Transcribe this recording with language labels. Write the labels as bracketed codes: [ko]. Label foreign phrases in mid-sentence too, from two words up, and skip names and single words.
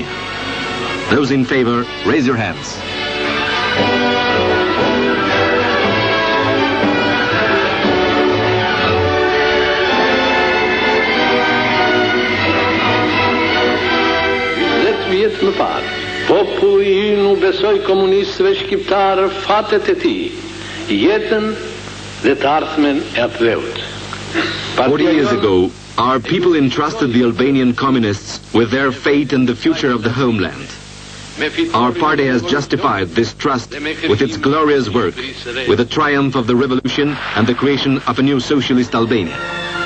[en] Those in favor, raise your hands. [sq] Vjetë më parë, populli i nuk besoi komunistëve shqiptarë fatet e tij, jetën dhe të ardhmen e atdheut. [en] 40 years ago, our people entrusted the Albanian communists with their fate and the future of the homeland. Our party has justified this trust with its glorious work, with the triumph of the revolution and the creation of a new socialist Albania.